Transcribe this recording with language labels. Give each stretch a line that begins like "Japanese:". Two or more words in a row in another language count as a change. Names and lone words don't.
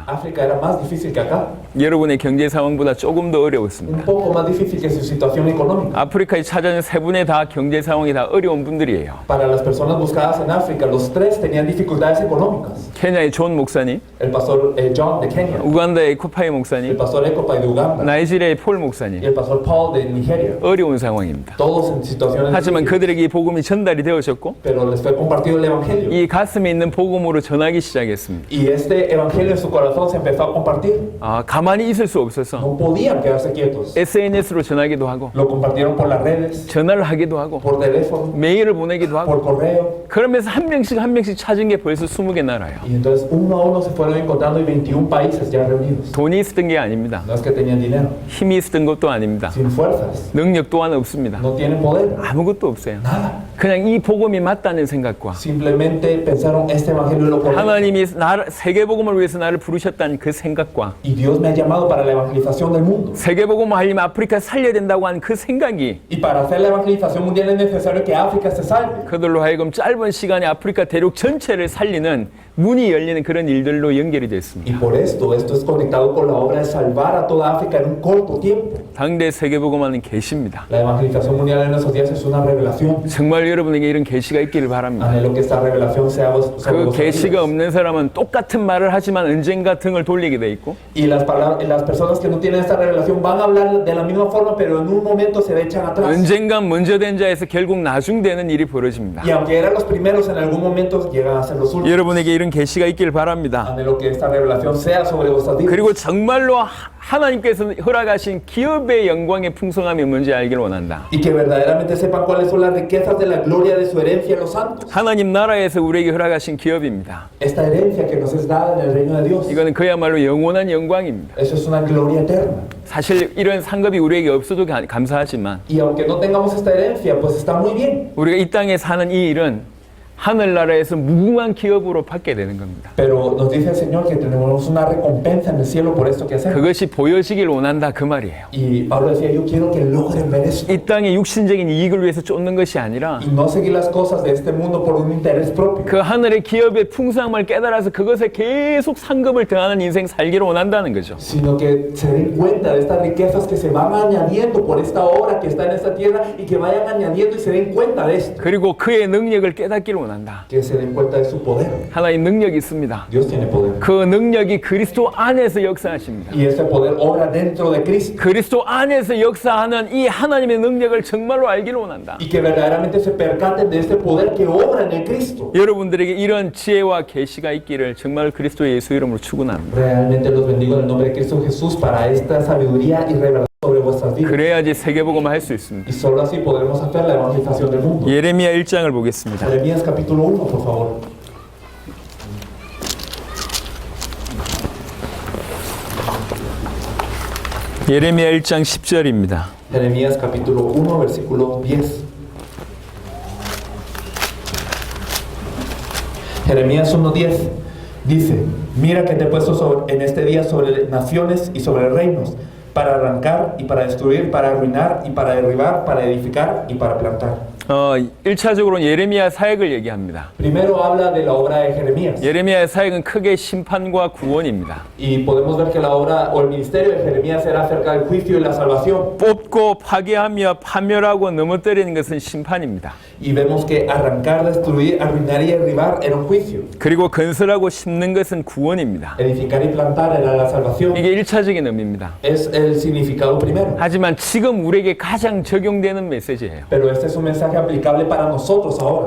Spanish: África era más difícil que acá,
Korean: 여러분의 경제 상황보다 조금 더 어려웠습니다.
Spanish: un poco más difícil que su situación económica.
Korean: 아프리카에 찾아온 세 분의 다 경제 상황이 다 어려운 분들이에요.
Spanish: Para las personas buscadas en África, los tres tenían dificultades económicas.
Korean: 케냐의 존 목사님,
Spanish: El pastor John de Kenia,
Korean: 우간다의 코파이
Spanish: el
Korean: 목사님,
Spanish: pastor Ekopa de Uganda
Korean: 나이지리아의 폴
Spanish: y
Korean: 목사님,
Spanish: el pastor Paul de Nigeria.
Korean: 어려운 상황입니다.
Spanish: Todos en situaciones
Korean: 하지만
Spanish: difíciles,
Korean: 그들에게 이 복음이 전달이 되어졌고
Spanish: pero les fue compartido el evangelio.
Korean: 이 가슴에 있는 복음으로 전하기 시작했습니다.
Spanish: Y este evangelio en su corazón se empezó a compartir.
Korean: 가만히 있을 수 없어서
Spanish: No podían quedarse quietos.
Korean: SNS로 전하기도 하고
Spanish: Lo compartieron por las redes,
Korean: 전화를 하기도 하고
Spanish: por teléfono,
Korean: 메일을 보내기도 하고
Spanish: por correo.
Korean: 그러면서 한 명씩 찾은 게 벌써 20개 나라예요.
Spanish: Y entonces uno a uno se fueron encontrando y 21 países ya reunidos.
Korean: 돈이 있었던 게 아닙니다.
Spanish: No es que tenían dinero,
Korean: 힘이 있었던 것도 아닙니다.
Spanish: sin fuerzas.
Korean: 능력 또한 없습니다.
Spanish: No tienen poder,
Korean: 아무것도 없어요.
Spanish: nada.
Korean: 그냥 이 복음이 맞다는 생각과
Spanish: Simplemente pensaron este evangelio es lo correcto.
Korean: 하나님이 세계복음을 위해서 나를 부르셨다는 그 생각과
Spanish: Y Dios me ha llamado para la evangelización del mundo.
Korean: 세계복음을 하려면 아프리카 살려야 된다고 하는 그 생각이
Spanish: Y para hacer la evangelización mundial es necesario que África se salve.
Korean: 그들로 하여금 짧은 시간에 아프리카 대륙 전체를 살리는 문이 열리는 그런 일들로 연결이
Spanish: Y
Korean: 됐습니다.
Spanish: por esto es conectado con la obra de salvar a toda África en un corto tiempo.
Korean: 당대 세계복음화는 계시입니다.
Spanish: La evangelización mundial en nuestros días es una revelación.
Korean: 정말 여러분에게 이런 계시가 있기를 바랍니다.
Spanish: Anhelo que esta revelación sea sobre
Korean: 그
Spanish: vosotros.
Korean: 계시가 없는 사람은 똑같은 말을 하지만 언젠가 등을 돌리게 돼 있고
Spanish: Y las personas que no tienen esta revelación van a hablar de la misma forma, pero en un momento se echan atrás.
Korean: 언젠가 먼저 된 자에서 결국 나중되는 일이 벌어집니다.
Spanish: Y aunque eran los primeros, en algún momento llegan a ser los últimos.
Korean: 여러분에게 이런 계시가 있기를 바랍니다.
Spanish: Anhelo que esta revelación sea sobre vuestras vidas.
Korean: 그리고 정말로 하나님께서 허락하신 기업의 영광의 풍성함이 뭔지 알기를 원한다.
Spanish: Y que verdaderamente sepan cuáles son las riquezas de la gloria de su herencia en los santos.
Korean: 하나님 나라에서 우리에게 허락하신 기업입니다.
Spanish: Esta herencia que nos es dada en el reino de Dios.
Korean: 이거는 그야말로 영원한 영광입니다.
Spanish: Eso es una gloria eterna.
Korean: 사실 이런 상급이 우리에게 없어도 감사하지만
Spanish: Y aunque no tengamos esta herencia, pues está muy bien.
Korean: 우리가 이 땅에 사는 이 일은 하늘나라에서 무궁한 기업으로 받게 되는 겁니다.
Spanish: Pero nos dice el Señor que tenemos una recompensa en el cielo por esto que hacemos.
Korean: 그것이 보여지길 원한다 그 말이에요.
Spanish: Y Pablo decía, yo quiero que logren ver esto.
Korean: 이 땅의 육신적인 이익을 위해서 쫓는 것이 아니라
Spanish: Y no seguir las cosas de este mundo por un interés propio.
Korean: 그 하늘의 기업의 풍성함을 깨달아서 그것에 계속 상급을 더하는 인생 살기를 원한다는 거죠.
Spanish: Sino que se den cuenta de estas riquezas que se van añadiendo por esta obra que está en esta tierra y que vayan añadiendo y se den cuenta de esto.
Korean: 그리고 그의 능력을 깨닫기를 원한다.
Spanish: Que se den cuenta de su poder.
Korean: 하나님 능력이 있습니다.
Spanish: Dios tiene poder.
Korean: 그 능력이 그리스도 안에서 역사하십니다.
Spanish: Y ese poder obra dentro de Cristo.
Korean: 그리스도 안에서 역사하는 이 하나님의 능력을 정말로 알기를 원한다.
Spanish: Y que verdaderamente se percaten de este poder que obra en el Cristo.
Korean: 여러분들에게 이런 지혜와 계시가 있기를 정말 그리스도 예수 이름으로 축원합니다.
Spanish: Realmente los bendigo en el nombre de Cristo Jesús para esta sabiduría y revelación sobre vuestras vidas.
Korean: 그래야지 세계복음을 할 수 있습니다.
Spanish: Y solo así podremos hacer la evangelización del mundo.
Korean: 예레미야 1장을 보겠습니다.
Spanish: Jeremías capítulo 1, por favor.
Korean: 예레미야 1장 10절입니다.
Spanish: Jeremías capítulo 1, versículo 10. Jeremías 1:10 dice, mira que te he puesto en este día sobre naciones y sobre reinos, para arrancar y para destruir, para arruinar y para derribar, para edificar y para plantar.
Korean: 1차적으로는 예레미야 사역을 얘기합니다.
Spanish: Primero habla de la obra de Jeremías.
Korean: 예레미야의 사역은 크게 심판과 구원입니다.
Spanish: Y podemos ver que la obra o el ministerio de Jeremías era acerca del juicio y la salvación.
Korean: 뽑고 파괴하며 파멸하고 넘어뜨리는 것은 심판입니다.
Spanish: Y vemos que arrancar, destruir, arruinar y derribar era un juicio.
Korean: 그리고 건설하고 심는 것은 구원입니다.
Spanish: Edificar y plantar era la salvación.
Korean: 이게 1차적인 의미입니다.
Spanish: Es el significado primero.
Korean: 하지만 지금 우리에게 가장 적용되는 메시지예요.
Spanish: Pero este es un mensaje aplicable para nosotros ahora.